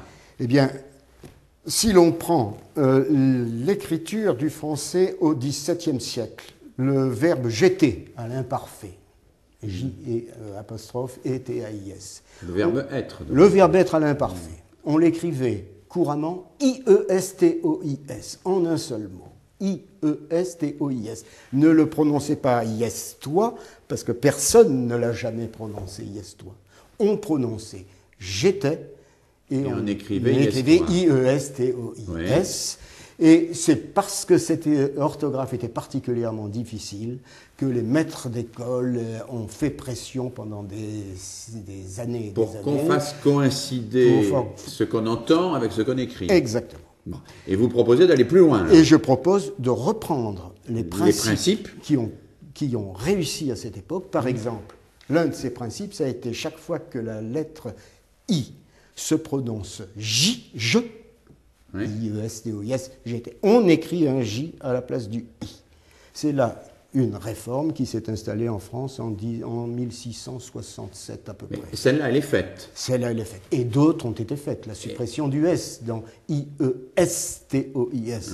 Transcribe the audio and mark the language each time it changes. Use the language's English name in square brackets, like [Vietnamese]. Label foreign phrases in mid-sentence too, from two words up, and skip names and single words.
[French] Eh bien, si l'on prend l'écriture du français au XVIIe siècle, le verbe jeter à l'imparfait, J et apostrophe et T-A-I-S. Le verbe être. Le verbe être à l'imparfait. On l'écrivait couramment I-E-S-T-O-I-S, en un seul mot. I-E-S-T-O-I-S. Ne le prononcez pas I-S-toi, parce que personne ne l'a jamais prononcé I-S-toi. On prononçait j'étais, et on écrivait I-E-S-T-O-I-S. Et c'est parce que cette orthographe était particulièrement difficile que les maîtres d'école ont fait pression pendant des années et pour des années. Pour qu'on fasse coïncider ce qu'on entend avec ce qu'on écrit. Exactement. Bon. Et vous proposez d'aller plus loin. Là. Et je propose de reprendre les principes qui ont réussi à cette époque. Par exemple, l'un de ces principes, ça a été chaque fois que la lettre I se prononce J, je, I-E-S-T-O-I-S, on écrit un J à la place du I. C'est là une réforme qui s'est installée en France en 1667 à peu près. Celle-là, elle est faite. Celle-là, elle est faite. Et d'autres ont été faites. La suppression du S dans I-E-S-T-O-I-S.